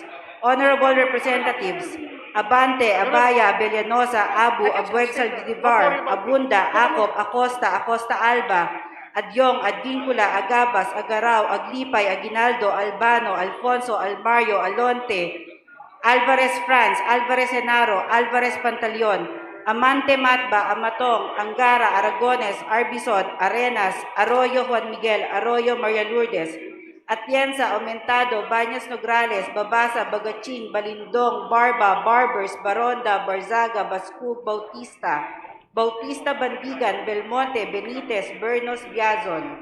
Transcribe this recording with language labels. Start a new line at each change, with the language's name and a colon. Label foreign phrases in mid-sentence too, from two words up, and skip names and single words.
English: Honorable Representatives, Abante, Abaya, Bellanosa, Abu, Abuexal, Vidivar, Abunda, Acop, Acosta, Acosta Alba, Adyong, Advincula, Agabas, Agaraw, Aglipay, Aguinaldo, Albano, Alfonso, Almario, Alonte, Alvarez Franz, Alvarez Henaro, Alvarez Pantaleon, Amante Matba, Amatong, Angara, Aragones, Arbison, Arenas, Arroyo Juan Miguel, Arroyo Maria Lourdes, Atienza, Aumentado, Bañas Nograles, Babasa, Bagaching, Balindong, Barba, Barbers, Baronda, Barzaga, Bascug, Bautista, Bautista Bandigan, Belmonte, Benitez, Bernos, Biazon.